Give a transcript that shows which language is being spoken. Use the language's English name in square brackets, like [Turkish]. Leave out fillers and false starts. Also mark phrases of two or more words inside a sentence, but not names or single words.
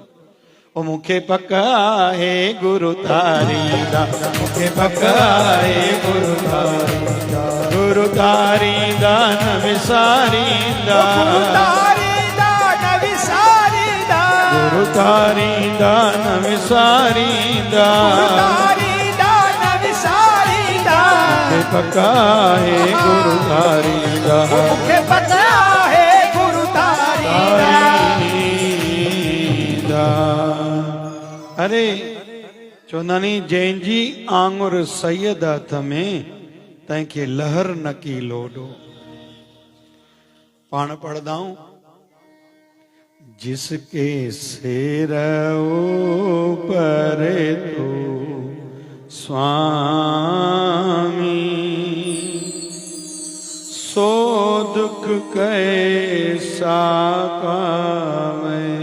[Sindhi] ओ मूंखे पक आहे गुरु तारींदा, मूंखे पक आहे गुरु तारींदा, गुरु तारींदा न विसारींदा, गुरु तारींदा न विसारींदा, गुरु तारींदा न विसारींदा, मूंखे पक आहे गुरु तारींदा, मूंखे पक आहे गुरु तारींदा। अरे चवंदा नी, जंहिंजी आंगुर सैयद हथ में, तंहिंखे लहर न की लोडो। पाण पढ़दाऊं, [Hindi] जिसके सिर ऊपर तू स्वामी, सो दुख कैसा कावे,